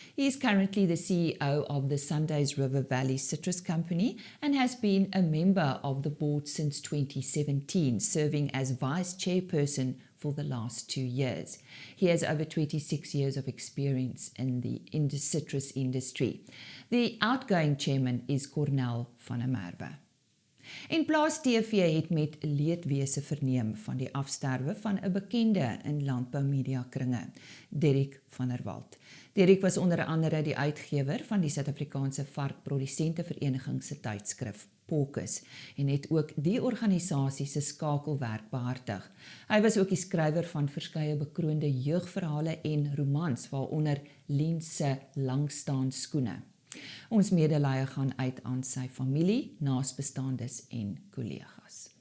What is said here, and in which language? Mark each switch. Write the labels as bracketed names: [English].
[English] He is currently the CEO of the Sundays River Valley Citrus Company and has been a member of the board since 2017, serving as vice chairperson for the last 2 years. He has over 26 years of experience in the citrus industry. The outgoing chairman is Cornel van der Merwe. [Afrikaans] En Plaas TV het met leedwese verneem van die afsterwe van 'n bekende in landboumedia kringe, Derek van der Walt. Derek was onder andere die uitgewer van die Suid-Afrikaanse varkprodusente-vereniging se tydskrif Pokus en het ook die organisasie se skakelwerk behartig. Hy was ook die skrywer van verskeie bekroonde jeugverhale en romans, waaronder Lien se Langstaan skoene. Ons medelee gaan uit aan sy familie, naasbestaandes en kollegas.